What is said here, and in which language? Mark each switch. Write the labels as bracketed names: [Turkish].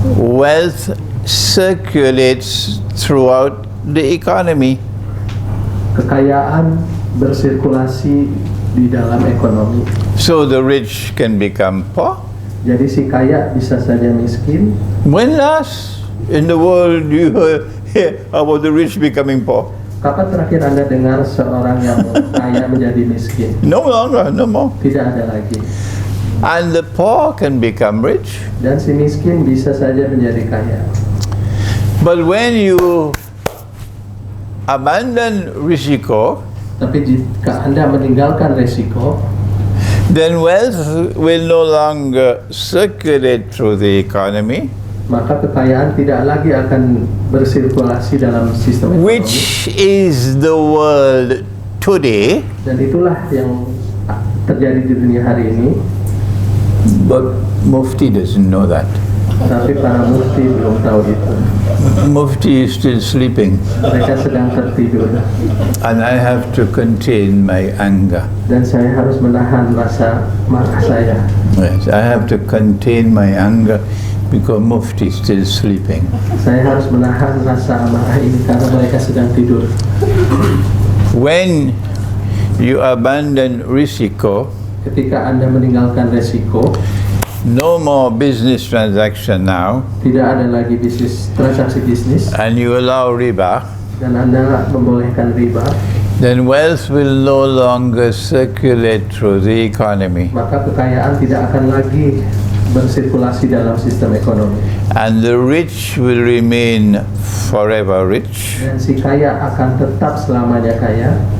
[English] wealth circulates throughout the economy. [Indonesian] kekayaan bersirkulasi di dalam ekonomi. [English] So the rich can become poor. [Indonesian] Jadi si kaya bisa saja miskin. [English] When last in the world you hear about the rich becoming poor? [Indonesian] Kapan terakhir Anda dengar seorang yang kaya menjadi miskin? [English] No longer, no more. [Indonesian] Tidak ada lagi. [English] And the poor can become rich. [Indonesian] Dan si miskin bisa saja menjadi kaya. [English] But when you abandon risiko, [Indonesian] Tapi jika Anda meninggalkan resiko, [English] then wealth will no longer circulate through the economy, [Indonesian] maka kekayaan tidak lagi akan bersirkulasi dalam sistem ekonomi. [English] which is the world today. [Indonesian] Dan itulah yang terjadi di dunia hari ini. [English] But Mufti doesn't know that. [Indonesian] Tapi para mufti belum tahu itu. [English] Mufti is still sleeping, [Indonesian] Mereka sedang tertidur. [English] and I have to contain my anger. [Indonesian] Dan saya harus menahan rasa marah saya. [English] Yes, I have to contain my anger because Mufti is still sleeping. [Indonesian] Saya harus menahan rasa marah ini karena mereka sedang tidur. [English] When you abandon risiko, [Indonesian] Ketika Anda meninggalkan resiko, [English] no more business transaction now, [Indonesian] tidak ada lagi transaksi bisnis, [English] and you allow riba, [Indonesian] dan Anda membolehkan riba, [English] then wealth will no longer circulate through the economy. [Indonesian] Maka kekayaan tidak akan lagi bersirkulasi dalam sistem ekonomi. [English] And the rich will remain forever rich. [Indonesian] Dan si kaya akan tetap selamanya kaya.